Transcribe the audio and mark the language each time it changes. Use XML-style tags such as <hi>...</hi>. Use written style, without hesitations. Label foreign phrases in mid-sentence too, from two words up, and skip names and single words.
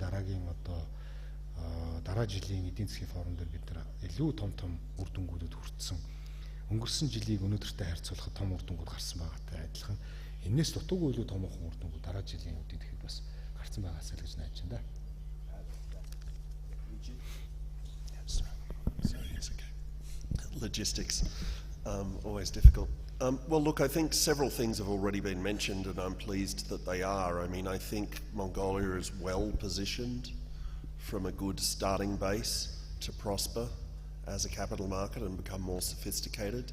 <mn>Дараагийн одоо дараа жилийн эдийн засгийн форум дээр бид нар илүү том үр дүнгуудад хүртсэн. Өнгөрсөн жилийг өнөөдөртэй харьцуулахад том үр дүнгууд гарсан байгаатай адилхан энэс дутуугүй илүү томоохон үр дүнгууд дараа жилийн үеэд ихэд бас гарсан байгаасаа л гэж найдаж байна.</mn> <en>Logistics, always difficult. Well, look, I think several things have already been mentioned, and I'm pleased that they are. I mean, I think Mongolia is well positioned from a good starting base to prosper as a capital market and become more sophisticated.</en>